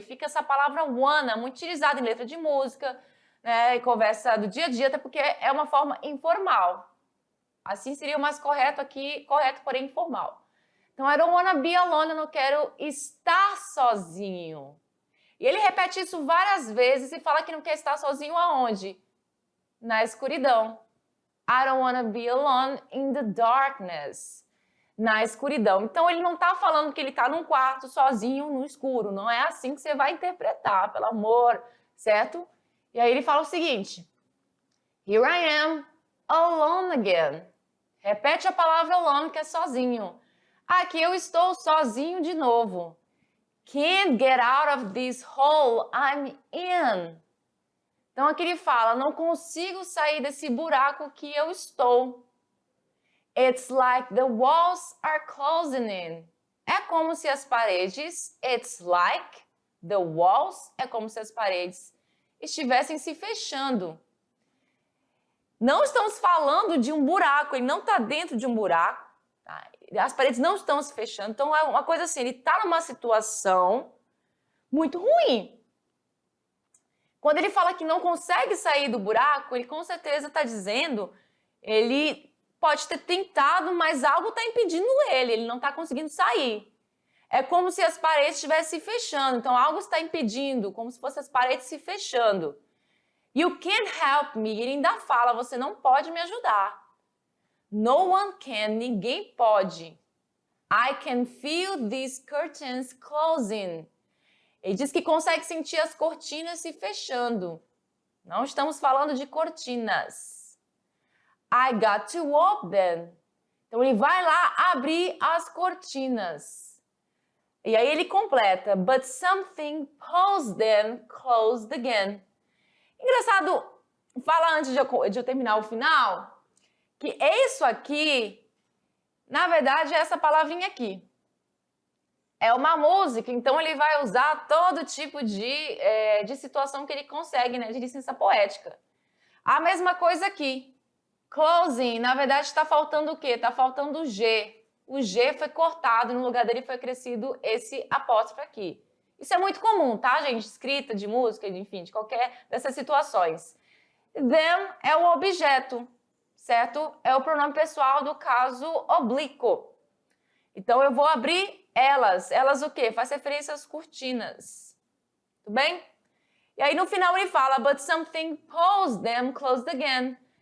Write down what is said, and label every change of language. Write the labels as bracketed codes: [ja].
[pt] E fica essa palavra wanna, muito utilizada em letra de música, né, e conversa do dia a dia, até porque é uma forma informal. Assim seria o mais correto aqui, correto, porém informal. Então, [en] I don't wanna be alone, [pt] eu não quero estar sozinho. E ele repete isso várias vezes e fala que não quer estar sozinho aonde? Na escuridão. [en] I don't wanna be alone in the darkness. [pt] Na escuridão. Então, ele não está falando que ele está num quarto sozinho no escuro. Não é assim que você vai interpretar, pelo amor, certo? E aí ele fala o seguinte. [en] Here I am, alone again. [pt] Repete a palavra alone, que é sozinho. Aqui eu estou sozinho de novo. [en] Can't get out of this hole I'm in. [pt] Então aqui ele fala, não consigo sair desse buraco que eu estou. [en] It's like the walls are closing in. [pt] É como se as paredes, [en] it's like the walls, [pt] é como se as paredes estivessem se fechando. Não estamos falando de um buraco, ele não está dentro de um buraco. Tá? As paredes não estão se fechando. Então é uma coisa assim, ele está numa situação muito ruim. Quando ele fala que não consegue sair do buraco, ele com certeza está dizendo, ele pode ter tentado, mas algo está impedindo ele não está conseguindo sair. É como se as paredes estivessem se fechando, então algo está impedindo, como se fossem as paredes se fechando. [en] You can't help me, [pt] ele ainda fala, você não pode me ajudar. [en] No one can, [pt] ninguém pode. [en] I can feel these curtains closing. [pt] Ele diz que consegue sentir as cortinas se fechando. Não estamos falando de cortinas. [en] I got to open them. [pt] Então ele vai lá abrir as cortinas. E aí ele completa. [en] But something pulls them closed again. [pt] Engraçado, falar antes de eu terminar o final, que isso aqui, na verdade, é essa palavrinha aqui. É uma música, então ele vai usar todo tipo de situação que ele consegue, né, de licença poética. A mesma coisa aqui. Closing, na verdade, está faltando o quê? Está faltando o G. O G foi cortado e no lugar dele foi acrescido esse apóstrofo aqui. Isso é muito comum, tá, gente? Escrita de música, enfim, de qualquer dessas situações. Them é o objeto, certo? É o pronome pessoal do caso oblíquo. Então, eu vou abrir elas. Elas o quê? Faz referência às cortinas. Tudo bem? E aí, no final, ele fala, [en] but something pulls them closed again.